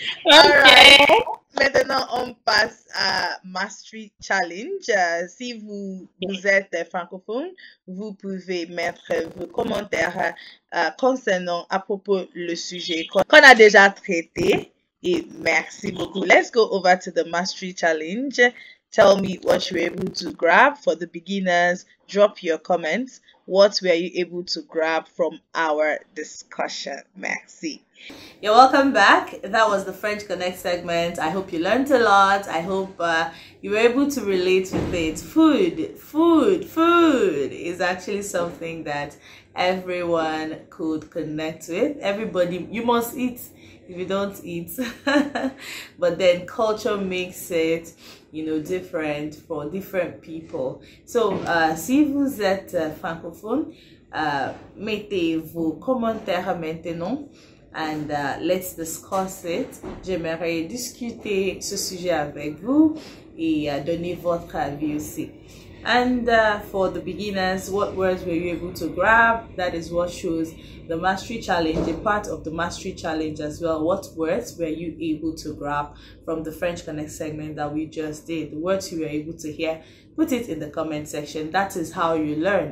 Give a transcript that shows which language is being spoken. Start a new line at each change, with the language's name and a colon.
French: Alright. Maintenant, on passe à Mastery Challenge. Si vous êtes francophone, vous pouvez mettre vos commentaires concernant à propos le sujet qu'on a déjà traité. Et merci beaucoup.
English: Let's go over to the Mastery Challenge. Tell me what you were able to grab. For the beginners, drop your comments. What were you able to grab from our discussion?
French: Merci.
English: You're welcome back. That was the French Connect segment. I hope you learned a lot. I hope you were able to relate with it. Food is actually something that everyone could connect with. Everybody, you must eat if you don't eat. But then culture makes it, you know, different for different people.
French: So, si vous êtes francophone, mettez vos commentaires maintenant.
English: And let's discuss it.
French: J'aimerais discuter ce sujet avec vous et donner votre avis aussi.
English: And for the beginners, what words were you able to grab? That is what shows the Mastery Challenge, a part of the Mastery Challenge as well. What words were you able to grab from the French Connect segment that we just did? The words you were able to hear, put it in the comment section. That is how you learn.